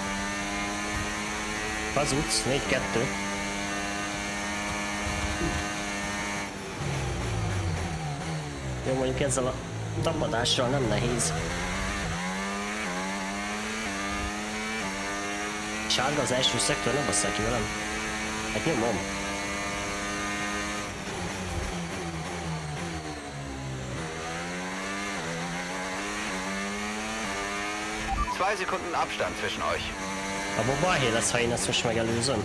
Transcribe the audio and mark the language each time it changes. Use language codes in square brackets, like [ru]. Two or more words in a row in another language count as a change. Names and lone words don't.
[de] Versuch's, 4-2. [hu] Jó, mondjuk ezzel a tapadással nem nehéz. Sárga az első szektor, ne basszál ki velem. Hát nyomom. [de] Zwei Sekunden Abstand zwischen euch. [hu] Abba balhé lesz, ha én ezt most megelőzöm.